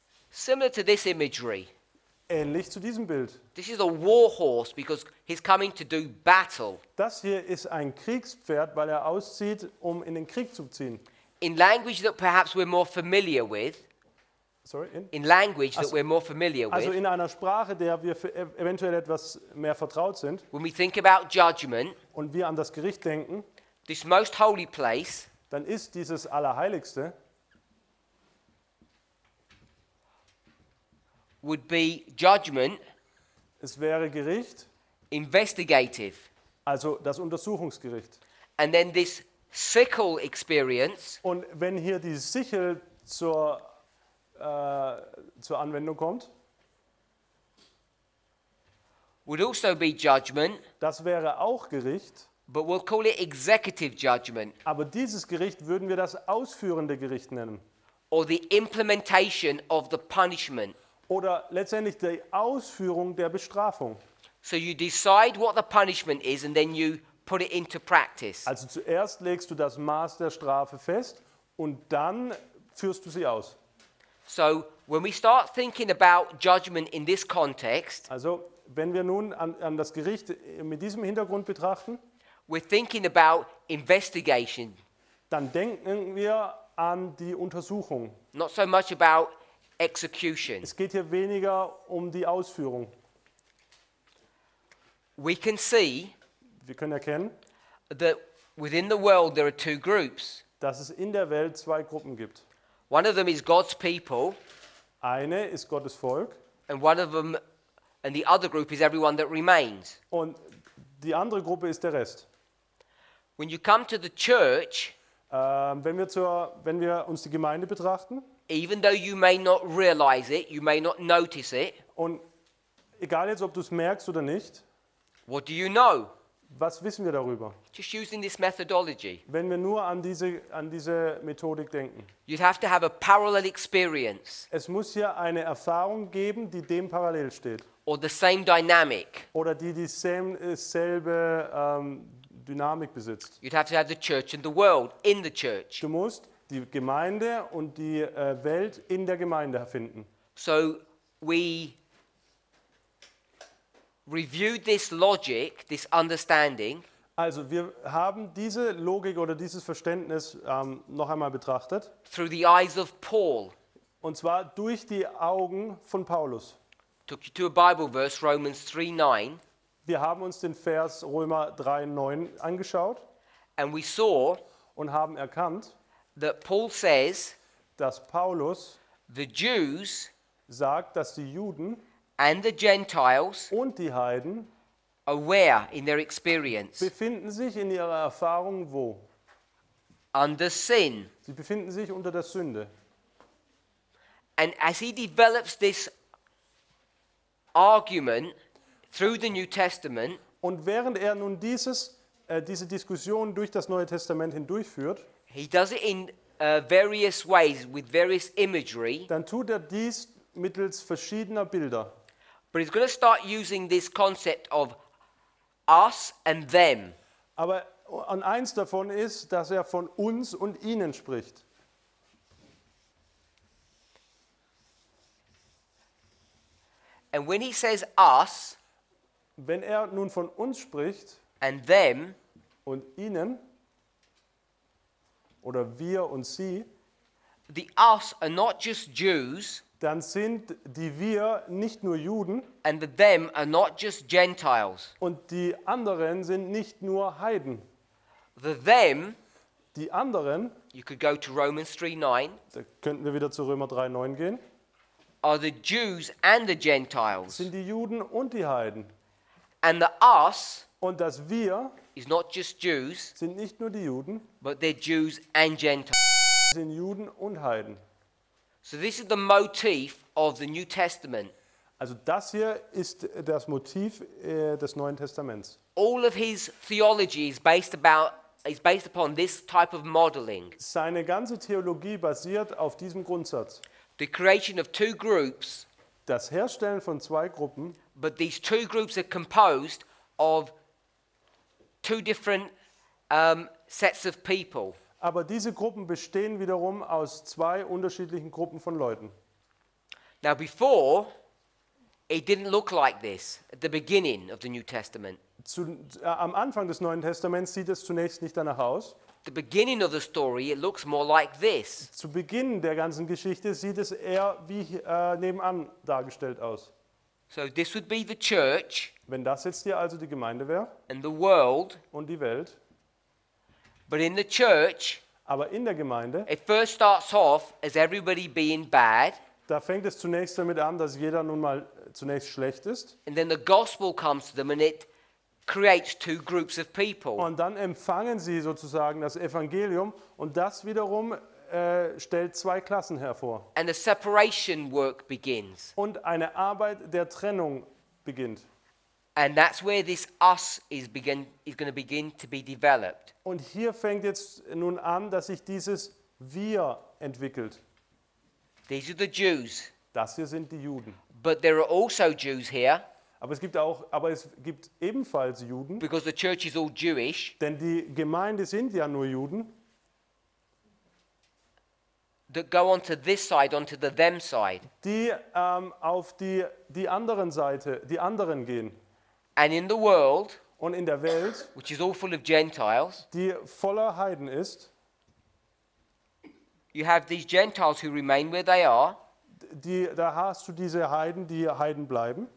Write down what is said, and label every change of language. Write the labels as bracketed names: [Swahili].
[English] Similar to this imagery. [German] Ähnlich zu diesem Bild. [English] This is a war horse because he's coming to do battle. [German] Das hier ist ein Kriegspferd, weil er auszieht, um in den Krieg zu ziehen. [English] In language that perhaps we're more familiar with, in language that we're more familiar [German] Also [English] with, [German] in einer Sprache, der wir eventuell etwas mehr vertraut sind [English] when we think about judgment, [German] und wir an das Gericht denken, [English] this most holy place [German] dann ist dieses Allerheiligste [English] would be judgment, [German] es wäre Gericht, [English] investigative. [German] also das Untersuchungsgericht. [English] And then this sickle experience [German] Und wenn hier die Sichel zur Anwendung kommt, [English] would also be judgment, [German] das wäre auch Gericht, [English] but we'll call it executive judgment, [German] aber dieses Gericht würden wir das ausführende Gericht nennen. [English] or the implementation of the punishment. [German] Oder letztendlich die Ausführung der Bestrafung. [English] So you decide what the punishment is and then you put it into practice. [German] Also zuerst legst du das Maß der Strafe fest und dann führst du sie aus. [English] So when we start thinking about judgment in this context, [German] Also wenn wir nun an das Gericht mit diesem Hintergrund betrachten, [English] we're thinking about investigation, [German] dann denken wir an die Untersuchung. [English] not so much about execution. [German] Es geht hier weniger um die Ausführung. [English] We can see [German] Wir können erkennen, [English] that within the world there are 2 groups. [German] dass es in der Welt 2 Gruppen gibt. [English] One of them is God's people, [German] Eine ist Gottes Volk [English] and and the other group is everyone that remains. [German] und die andere Gruppe ist der Rest. [English] When you come to the church, [German] Wenn wir uns die Gemeinde betrachten, [English] even though you may not realize it, you may not notice it, [German] und egal jetzt, ob du es merkst oder nicht, [English] what do you know? [German] was wissen wir darüber? [English] Just using this methodology. [German] Wenn wir nur an diese Methodik denken. [English] You'd have to have a parallel experience [German] Es muss hier eine Erfahrung geben, die dem parallel steht. [English] or the same dynamic. [German] Oder die dieselbe Dynamik besitzt. [English] You'd have to have the church and the world in the church. [German] Du musst die Gemeinde und die Welt in der Gemeinde finden. [English] So we reviewed this logic, this understanding, [German] Also wir haben diese Logik oder dieses Verständnis noch einmal betrachtet. [English] through the eyes of Paul. [German] Und zwar durch die Augen von Paulus. [English] Took you to a Bible verse, Romans 3:9, [German] Wir haben uns den Vers Römer 3,9 angeschaut [English] and we saw [German] und haben erkannt, [English] that Paul says [German] dass Paulus [English] the Jews [German] sagt, dass die Juden [English] and the Gentiles [German] und die Heiden [English] are where in their experience? [German] befinden sich in ihrer Erfahrung wo? [English] Under sin. [German] Sie befinden sich unter der Sünde. [English] And as he develops this argument through the New Testament, [German] Und während er nun diese Diskussion durch das Neue Testament hindurchführt, [English] he does it in various ways with various imagery, [German] dann tut er dies mittels verschiedener Bilder. [English] but he's going to start using this concept of us and them. [German] Aber an eins davon ist, dass er von uns und ihnen spricht. [English] And when he says us [German] Wenn er nun von uns spricht [English] and them, [German] und ihnen oder wir und sie, [English] the us are not just Jews [German] dann sind die wir nicht nur Juden [English] and the them are not just Gentiles. [German] und die anderen sind nicht nur Heiden. [English] The them, [German] Die anderen, [English] you could go to Romans 3:9, [German] da könnten wir wieder zu Römer 3,9 gehen, [English] are the Jews and the Gentiles. [German] sind die Juden und die Heiden. [English] And the us [German] Und das wir [English] is not just Jews, [German] sind nicht nur die Juden, [English] but they're Jews and Gentiles. [German] sind Juden und Heiden. [English] So this is the motif of the New Testament. [German] Also das hier ist das Motiv des Neuen Testaments. [English] All of his theology is based upon this type of modeling. [German] Seine ganze Theologie basiert auf diesem Grundsatz. [English] The creation of two groups, [German] Das Herstellen von zwei Gruppen, [English] but these two groups are composed of two different sets of people. [German] aber diese Gruppen bestehen wiederum aus zwei unterschiedlichen Gruppen von Leuten. [English] Now before, it didn't look like this at the beginning of the New Testament. [German] Am Anfang des Neuen Testaments sieht es zunächst nicht danach aus. [English] The beginning of the story, it looks more like this. [German] Zu Beginn der ganzen Geschichte sieht es eher wie nebenan dargestellt aus. [English] So this would be the church [German] Wenn das jetzt hier also die Gemeinde wäre [English] and the world, [German] und die Welt, [English] but in the church, [German] aber in der Gemeinde, [English] it first starts off as everybody being bad, [German] da fängt es zunächst damit an, dass jeder nun mal zunächst schlecht ist. [English] and then the gospel comes to them and it creates two groups of people. [German] Und dann empfangen sie sozusagen das Evangelium und das wiederum stellt zwei Klassen hervor. [English] And the separation work begins. [German] Und eine Arbeit der Trennung beginnt. [English] And that's where this us is going to begin to be developed. [German] Und hier fängt jetzt nun an, dass sich dieses Wir entwickelt. [English] These are the Jews. [German] Das hier sind die Juden. [English] But there are also Jews here, [German] Aber es gibt ebenfalls Juden, [English] because the church is all Jewish, [German] denn die Gemeinde sind ja nur Juden, [English] that go onto this side, onto the them side. [German] die auf die anderen Seite, die anderen gehen. [English] And in the world, [German] Und in der Welt, [English] which is all full of Gentiles, [German] die voller Heiden ist, [English] you have these Gentiles who remain where they are, [German] da hast du diese Heiden, die Heiden bleiben.